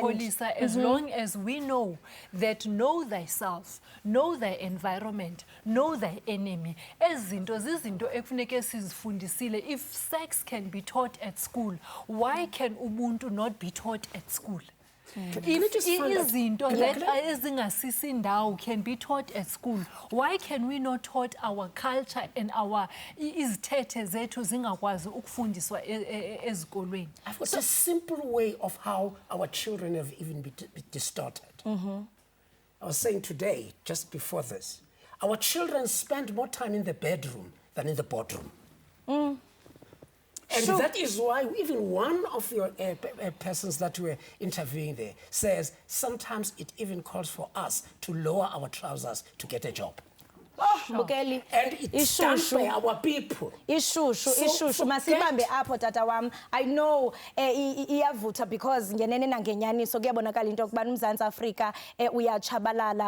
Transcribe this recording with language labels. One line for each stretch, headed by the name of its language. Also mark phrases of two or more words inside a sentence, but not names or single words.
English: Kolisa, as long as we know that know thyself, know thy environment, know thy enemy. If sex can be taught at school, why can Ubuntu not be taught at school? If izinto that
Xhosa: ezingasisi ndawo
English: can be taught at school, why can we not taught our culture and our
Xhosa: izithethe zethu zingakwazi ukufundiswa ezikolweni?
English: I've got a simple way of how our children have even been distorted. I was saying today, just before this, our children spend more time in the bedroom than in the boardroom. And that is why even one of your persons that were interviewing there says sometimes it even calls for us to lower our trousers to get a job.
Xhosa: Bukeli,
English: and it's done by our people.
Xhosa: Ishushu masibambe apho tata wam.
English: I know
Xhosa: iyavuta because ngenene nangenyaniso kuyabonakala into yokuba uMzantsi Afrika uyachabalala.